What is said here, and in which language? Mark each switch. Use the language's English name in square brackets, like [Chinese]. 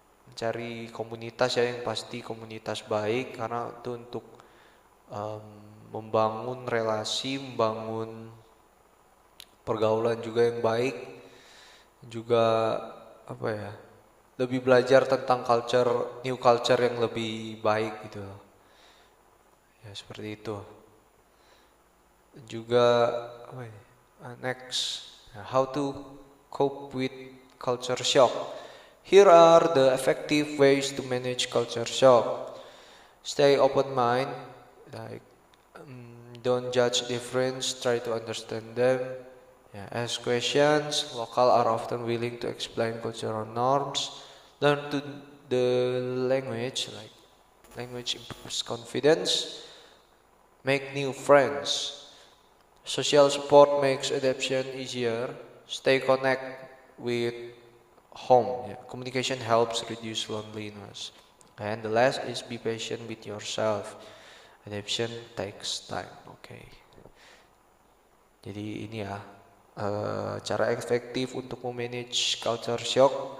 [Indonesian] mencari komunitas ya yang pasti komunitas baik, karena itu untuk membangun relasi, membangun pergaulan juga yang baik, juga lebih belajar tentang new culture yang lebih baik gitu ya, seperti itu. [English] Juga next, how to cope with culture shock. Here are the effective ways to manage culture shock. Stay open mind, like don't judge difference, try to understand them. Yeah, ask questions. Local are often willing to explain cultural norms. Learn the language, like language improves confidence. Make new friends. Social support makes adaptation easier. Stay connected with home. Yeah. Communication helps reduce loneliness. And the last is be patient with yourself. Adaptation takes time. Okay. [Indonesian] Jadi ini ya cara efektif untuk memanage culture shock.